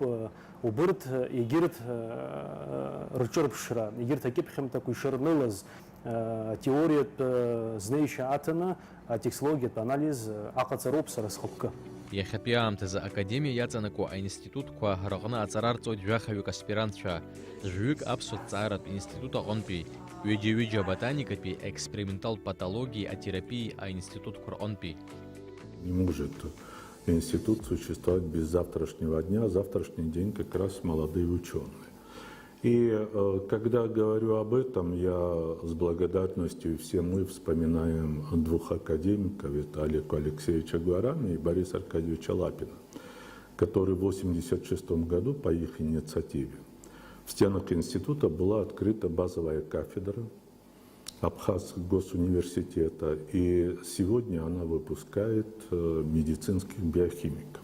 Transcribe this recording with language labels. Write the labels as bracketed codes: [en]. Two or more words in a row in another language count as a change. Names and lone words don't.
[ab] Убырҭ егьырҭ рҿырԥшра, егьырҭ акьыԥхьымҭақәа ишырнылаз теориатә знеишьа аҭаны атекстологиатә анализ аҟаҵароуп сара схықәкы. Иахьатәи аамҭазы академиа иаҵанакуа аинститутқәа рҟны аҵара рҵоит жәахаҩык аспирантцәа, жәҩык Аԥсуа ҭҵааратә институт аҟынтәи, ҩыџьа-ҩыџьа ботаникатәи, эксперименталтә патологии, атерапии аинститутқәа рҟынтәи. [ru] Не может институт существовать без завтрашнего дня. Завтрашний день как раз молодые ученые. И когда говорю об этом, я с благодарностью, и все мы вспоминаем двух академиков, это Олега Алексеевича Гуарана и Бориса Аркадьевича Лапина, которые в 1986 году по их инициативе в стенах института была открыта базовая кафедра Абхазского госуниверситета, и сегодня она выпускает медицинских биохимиков.